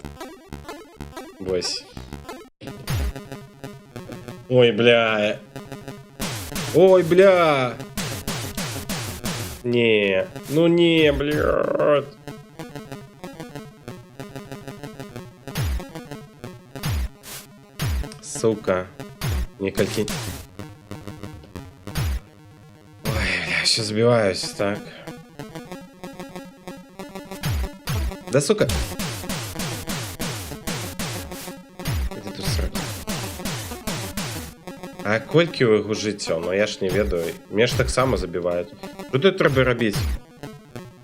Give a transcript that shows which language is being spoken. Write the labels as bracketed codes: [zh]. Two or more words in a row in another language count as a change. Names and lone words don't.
[be] Вось. [ru] Ой, бля. Ой, бля. Не, ну не, блядь. Сука. [be] Некалькі... [ru] Ой, бля, сейчас сбиваюсь, так. Да, сука. Иди тут сраку. [be] А колькі у яго жыццё? Ну я ж не ведаю. Мне ж так само забіваюць. [ru] Что тут [be] трэба рабіць?